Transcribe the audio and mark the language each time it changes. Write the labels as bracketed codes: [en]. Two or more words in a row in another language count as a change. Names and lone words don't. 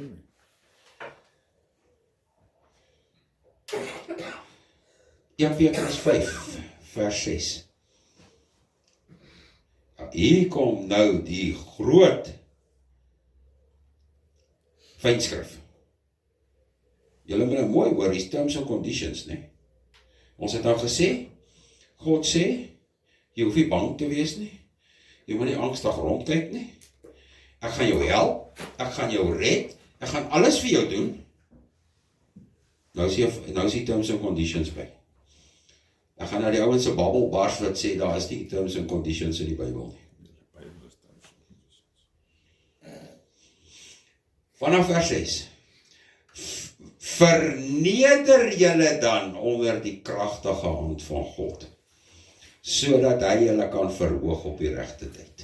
[af] 1 Petrus 5 vers 6. Hier kom nou die groot fynskrif. Julle moet nou mooi hoor, die [en] terms and conditions, [af] né? Ons het nou gesê, God sê, jy hoef nie bang te wees nie. Jy moet nie angstig rondkyk nie. Ek gaan jou help, ek gaan jou red, ek gaan alles vir jou doen. Nou is die [en] terms and conditions [af] by. Ek gaan na die ouens se Bybel bars wat sê, daar is nie [en] terms and conditions [af] in die Bybel nie. Vanaf vers 6. Verneder julle dan onder die kragtige hand van God, sodat hy julle kan verhoog op die regte tyd.